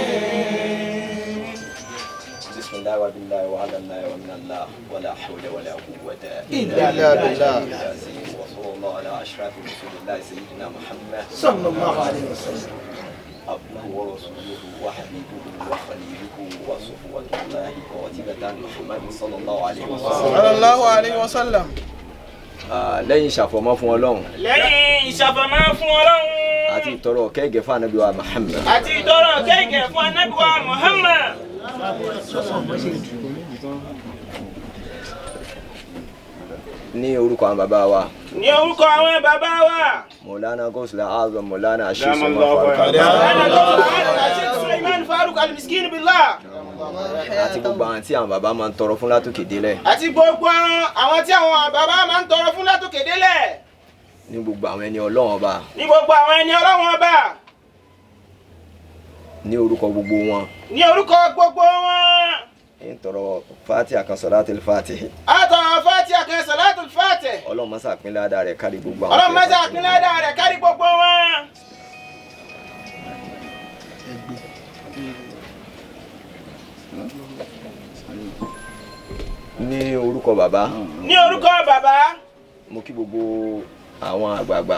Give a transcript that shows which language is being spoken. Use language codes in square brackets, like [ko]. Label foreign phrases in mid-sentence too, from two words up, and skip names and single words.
[ar] بسم الله وبالله وعلى الله ومن الله ولا حول ولا قوة إلا بالله. وصلى الله على أشرف رسول الله سيدنا محمد صلى الله عليه وسلم. عبده ورسوله وحبيبه وخليله وصفوة الله قاتبة محمد صلى الله عليه وسلم. صلى الله عليه وسلم. [yo] lẹ́yìn ìṣàfọ̀mọ́ fún Ọlọ́run. lẹ́yìn ìṣàfọ̀mọ́ fún Ọlọ́run. àti ìtọrọ kẹ́gẹ́ fún Ànábì wa Muhammad. àti ìtọrọ kẹ́gẹ́ fún Ànábì wa Muhammad. ní orúkọ àwọn bàbá wa. ní orúkọ àwọn bàbá wa. Maulana Gawsul Azam Maulana Sheikh Sulaiman Faruk al-Miskin billah. àti gbogbo àwọn tí àwọn bàbá máa ń tọrọ fún látòkè délẹ̀. àti gbogbo àwọn tí àwọn bàbá máa ń tọrọ fún látòkè délẹ̀. ní gbogbo àwọn ẹni Ọlọ́run ọba. ní gbogbo àwọn ẹni Ọlọ́run ọba. ní orúkọ gbogbo wọn. ní orúkọ gbogbo wọn. ń tọrọ Fatiha kan Salatul Fatih. a tọrọ Fatiha kan Salatul Fatih. Ọlọ́run má ṣà pín ládàá rẹ̀ kárí gbogbo àwọn. Ọlọ́run má ṣà pín ládàá rẹ̀ kárí gbogbo wọn. ní orúkọ bàbá. ní orúkọ bàbá. mo kí gbogbo àwọn àgbààgbà.